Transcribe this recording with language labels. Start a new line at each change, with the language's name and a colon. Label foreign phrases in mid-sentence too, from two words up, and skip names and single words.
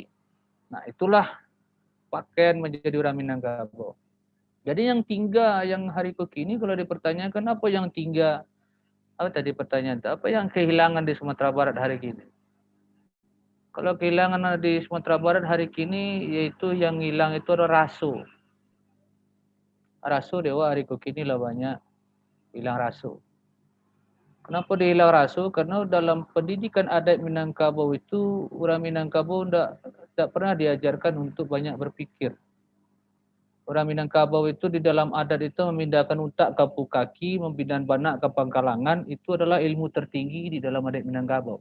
Indonesian: Nah, itulah pakaian menjadi orang Minangkabau. Jadi yang tinggal yang hari kini kalau dipertanyakan apa yang tinggal, apa tadi pertanyaan itu, apa yang kehilangan di Sumatera Barat hari ini? Kalau kehilangan di Sumatera Barat hari kini yaitu yang hilang itu adalah raso. Raso dewa hari kini lah banyak hilang raso. Kenapa dia hilang raso? Karena dalam pendidikan adat Minangkabau itu orang Minangkabau tidak pernah diajarkan untuk banyak berpikir. Orang Minangkabau itu di dalam adat itu memindahkan utak ke kaki, memindahkan banak ke pangkalangan, itu adalah ilmu tertinggi di dalam adat Minangkabau.